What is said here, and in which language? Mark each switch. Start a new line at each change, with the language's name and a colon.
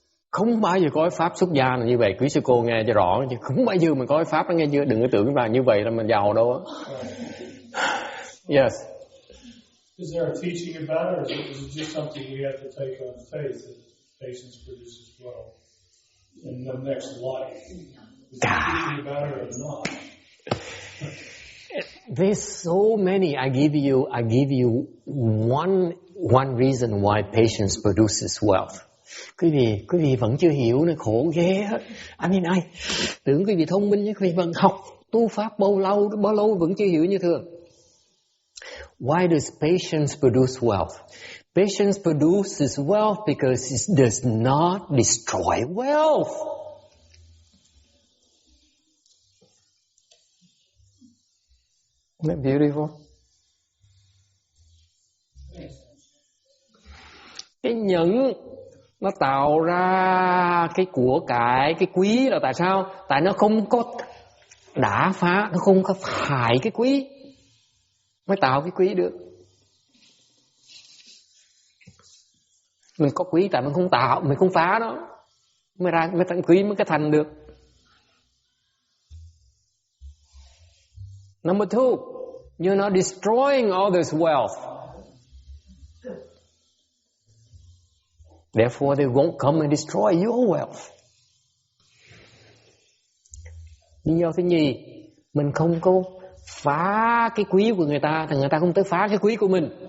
Vietnamese: Không bao giờ có cái pháp xuất gia là như vậy. Quý sư cô nghe cho rõ, chứ không bao giờ mình có cái pháp đó nghe chưa. Đừng có tưởng là như vậy là mình giàu đâu á.
English: Yes. Is there a teaching about it, or is it just something we have to take on faith that patience produces wealth in the next life? Is there a teaching about it or not? There's so many. I give you one reason why patience produces wealth.
Vietnamese: Quý vị vẫn chưa hiểu nữa, khổ ghê hết. Tưởng quý vị thông minh chứ quý vị vẫn học tu pháp bao lâu vẫn chưa hiểu như thường.
English: Why does patience produce wealth? Patience produces wealth because it does not destroy wealth. Isn't that beautiful?
Vietnamese: Cái nhẫn nó tạo ra cái của cải, cái quý là tại sao? Tại nó không có đả phá, nó không có hại cái quý, mới tạo cái quý được. Mình có quý tại mình không tạo, mình không phá nó, mới thành quý, mới cái thành được.
English: Number two, you're not destroying others' wealth. Therefore, they won't come and destroy your wealth.
Vietnamese: Lý do thứ nhì, mình không có phá cái quý của người ta, thì người ta không tới phá cái quý của mình.